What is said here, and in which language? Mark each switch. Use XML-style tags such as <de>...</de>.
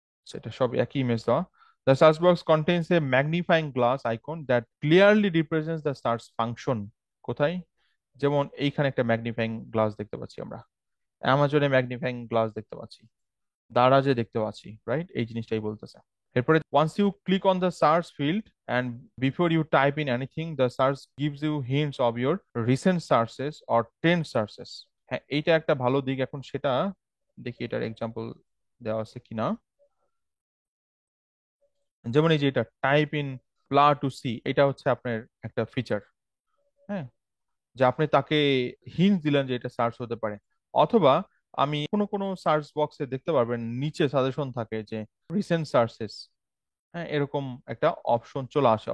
<bn>সেটা সব একই ইমেজ দেওয়া।</bn> <en>The search box contains a magnifying glass icon that clearly represents the search function.</en> <bn>কোথায়? যেমন এইখানে একটা ম্যাগনিফাইং গ্লাস দেখতে পাচ্ছি আমরা, অ্যামাজনে ম্যাগনিফাইং গ্লাস দেখতে পাচ্ছি, দারাজে দেখতে পাচ্ছি, রাইট? এই জিনিসটাই বলতেছে।</bn> <en>এরপরে once you click on the search field and before you type in anything, the search gives you hints of your recent searches or trend searches.</en> <bn>হ্যাঁ, এইটা একটা ভালো দিক। এখন সেটা দেখি এটার এক্সাম্পল দেওয়া আছে কিনা। যেমন এই যে এটা টাইপ ইন প্লা টু সি, এটা হচ্ছে আপনার একটা ফিচার। হ্যাঁ, যে আপনি তাকে হিন্ট দিলেন যে এটা সার্চ হতে পারে। অথবা আমি কোনো কোনো সার্চ বক্সে দেখতে পারবেন নিচে সাজেশন থাকে যে রিসেন্ট সার্চেস, হ্যাঁ, এরকম একটা অপশন চলে আসে।</bn>